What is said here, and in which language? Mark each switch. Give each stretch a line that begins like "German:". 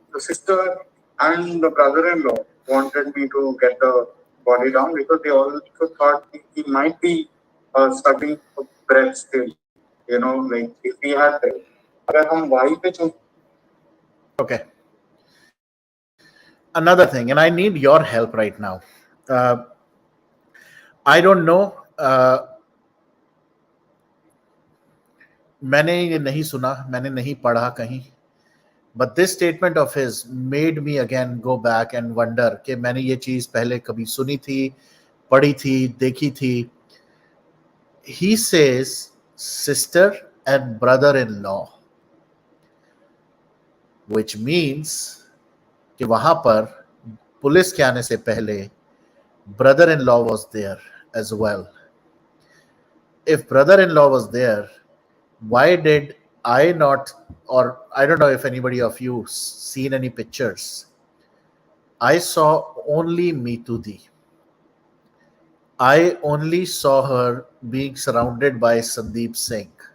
English: The sister and the brother-in-law wanted me to get the body down because they also thought he might be struggling for breath still. Like if he had,
Hindi: अगर हम वहीं पे चुप.
English: Okay. Another thing, and I need your help right now. I don't know.
Hindi: मैंने ये नहीं सुना, मैंने नहीं पढ़ा कहीं.
English: But this statement of his made me again go back and wonder
Hindi: कि मैंने ये चीज पहले कभी सुनी थी, पढ़ी थी, देखी थी.
English: He says sister and brother-in-law. which means
Hindi: कि वहां पर पुलिस के आने से पहले
English: brother-in-law was there as well. If brother-in-law was there, why did I not, or I don't know if anybody of you seen any pictures. I saw only Mitudi. I only saw her being surrounded by Sandeep Singh.